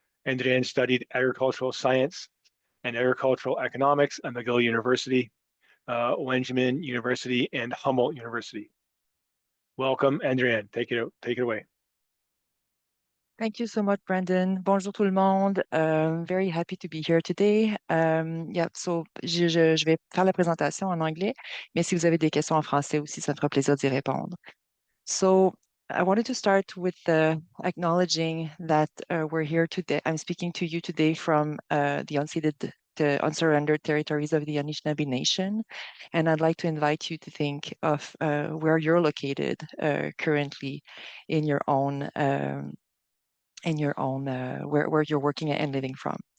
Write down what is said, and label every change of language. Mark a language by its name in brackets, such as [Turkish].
[English] Andréanne studied agricultural science and agricultural economics at McGill University, Wageningen University, and Humboldt University. Welcome, Andréanne. Take it away. Thank you so much, Brandon. [French] Bonjour tout le monde. [English] Very happy to be here today. [French] So je vais faire la présentation en anglais, mais si vous avez des questions en français aussi, ça me fera plaisir d'y répondre. [English] So I wanted to start with acknowledging that we're here today. I'm speaking to you today from the unsurrendered territories of the Anishinaabe Nation. And I'd like to invite you to think of where you're located currently in your own where you're working and living from.